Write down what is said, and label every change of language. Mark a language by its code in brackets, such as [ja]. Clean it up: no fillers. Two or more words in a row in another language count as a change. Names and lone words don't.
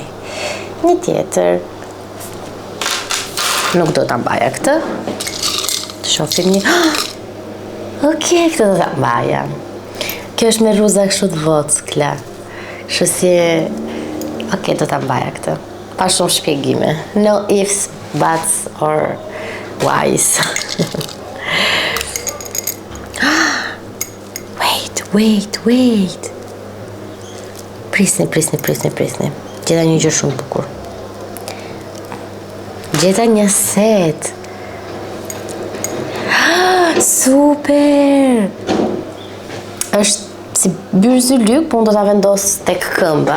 [sq] Një tjetër, nuk do ta mbaja këtë. Të shohim një. Okej, këtë do ta mbaja. Kjo është me ruza kështu të vockla. Kështu si okej, do ta mbaja këtë. Pa shumë shpjegime. [en] No ifs, buts or whys. Wait. [sq] Prisni. Gjeta një gjë shumë bukur. Gjeta një set. Super! Është si byrzylyk, po unë do ta vendos tek këmba.